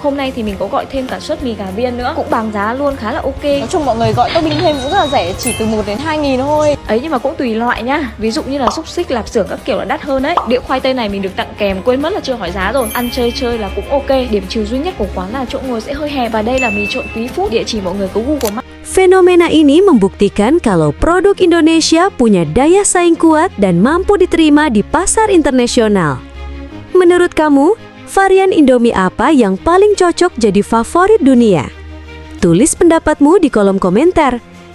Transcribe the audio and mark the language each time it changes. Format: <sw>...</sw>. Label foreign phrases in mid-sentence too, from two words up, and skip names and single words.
<vi>Hôm nay thì mình có gọi thêm cả suất mì gà viên nữa, cũng bằng giá luôn, khá là ok. Nói chung mọi người gọi topping thêm cũng rất là rẻ, chỉ từ 1 đến 2.000 thôi. Ấy nhưng mà cũng tùy loại nhá. Ví dụ như là xúc xích, lạp xưởng các kiểu là đắt hơn đấy. Đĩa khoai tây này mình được tặng kèm, quên mất là chưa hỏi giá rồi. Ăn chơi là cũng ok. Điểm trừ duy nhất của quán là chỗ ngồi sẽ hơi hẹp. Và đây là mì trộn Quý Phúc. Địa chỉ mọi người có Google Maps.</vi> <id>Fenomena ini membuktikan kalau produk Indonesia punya daya saing kuat dan mampu diterima di pasar internasional. Menurut kamu, varian Indomie apa yang paling cocok jadi favorit dunia? Tulis pendapatmu di kolom komentar.</id>